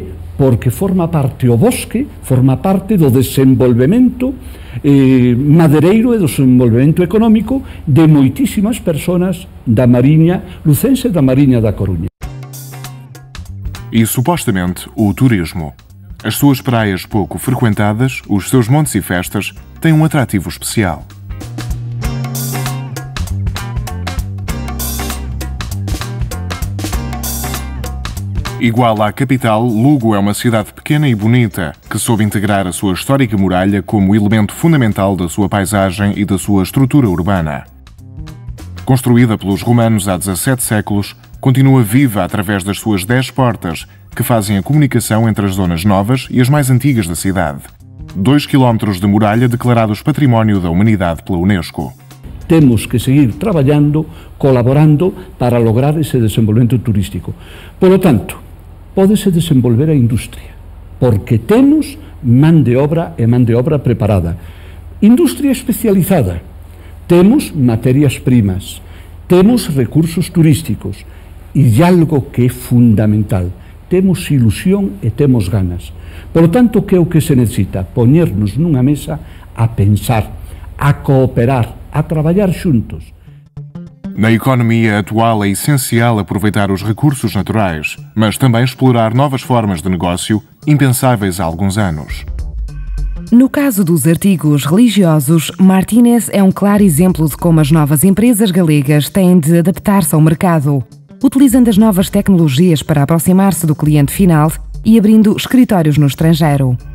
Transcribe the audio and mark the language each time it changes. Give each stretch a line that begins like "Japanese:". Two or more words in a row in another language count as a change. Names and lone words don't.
Galician: Porque forma parte o bosque, forma parte do desenvolvemento madereiro e do desenvolvemento económico de moitísimas persoas da Mariña Lucense e da Mariña da Coruña. E supostamente o turismo.
Portuguese: As suas praias pouco frequentadas, os seus montes e festas, têm um atrativo especial. Igual à capital, Lugo é uma cidade pequena e bonita, que soube integrar a sua histórica muralha como elemento fundamental da sua paisagem e da sua estrutura urbana. Construída pelos romanos há 17 séculos, continua viva através das suas 10 portas, que fazem a comunicação entre as zonas novas e as mais antigas da cidade. 2 quilómetros de muralha declarados Património da Humanidade pela Unesco.
Galician: Temos que seguir traballando, colaborando para lograr ese desenvolvemento turístico.
Spanish: Por lo tanto,
Galician: pódese desenvolver a industria, porque temos man de obra e man de obra preparada. Industria especializada, temos materias primas, temos recursos turísticos e algo que é fundamental, temos ilusión e temos ganas.
Spanish: Por lo tanto,
Galician: que é o que se necesita? Poñernos nunha mesa a pensar, a cooperar, a traballar xuntos.
Portuguese: Na economia atual é essencial aproveitar os recursos naturais, mas também explorar novas formas de negócio impensáveis há alguns anos. No caso dos artigos religiosos, Martínez é um claro exemplo de como as novas empresas galegas têm de adaptar-se ao mercado, utilizando as novas tecnologias para aproximar-se do cliente final e abrindo escritórios no estrangeiro.